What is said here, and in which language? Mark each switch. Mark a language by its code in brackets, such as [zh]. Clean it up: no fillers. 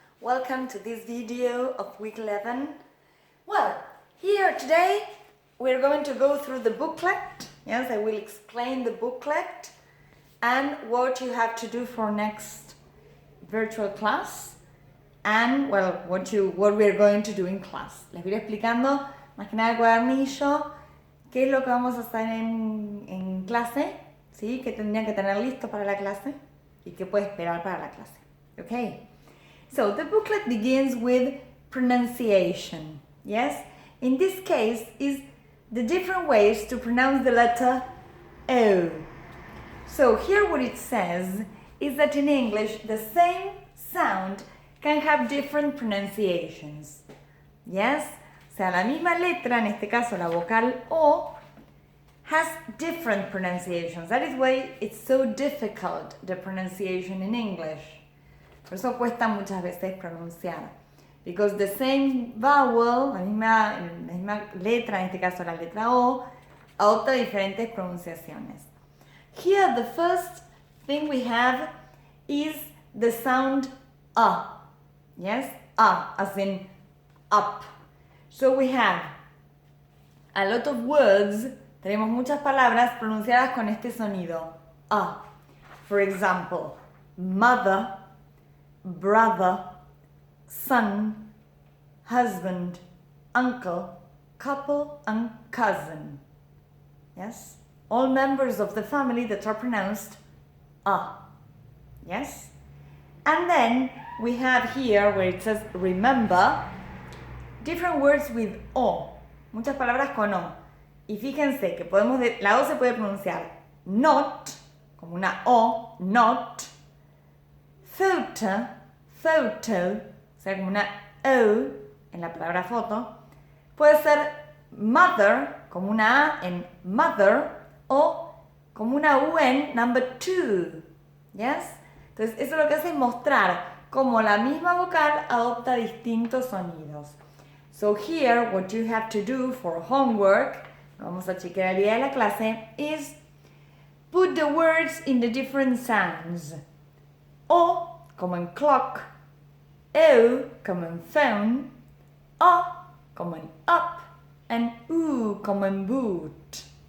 [en] Welcome to this video of week 11. Well, here today we're going to go through the booklet. Yes, I will explain the booklet and what you have to do for next virtual class and well, what we're going to do in class. [es] Les voy explicando más que nada el cuadernillo, qué es lo que vamos a hacer en clase, ¿sí? Que tendrían que tener listo para la clase y qué puede esperar para la clase. [en] Okay, so the booklet begins with pronunciation. Yes, in this case is the different ways to pronounce the letter O. So here what it says is that in English the same sound can have different pronunciations. [es] Yes, o sea, la misma letra, en este caso la vocal O, [en] has different pronunciations. That is why it's so difficult, the pronunciation in English. [es] Por eso cuesta muchas veces pronunciar. [en] Because the same vowel, [es] la misma letra, en este caso la letra O, adopta diferentes pronunciaciones. [en] Here the first thing we have is the sound A. Yes? A, as in up. So we have a lot of words, [es] tenemos muchas palabras pronunciadas con este sonido. [en] A. For example, mother, brother, son, husband, uncle, couple, and cousin. Yes? All members of the family that are pronounced A. Yes? And then we have here where it says remember, different words with O. [es] Muchas palabras con O. Y fíjense que la O se puede pronunciar not, como una O, not, photo, photo, o sea, como una O en la palabra foto. Puede ser mother, como una A en mother, o como una U en [en] number two. [es] Yes? Entonces, eso lo que hace es mostrar cómo la misma vocal adopta distintos sonidos. [en] So here, what you have to do for homework, [es] vamos a chequear el día de la clase, [en] is put the words in the different sounds. [es] O, como en clock, O, como en phone, O, como en up, and U, como en boot.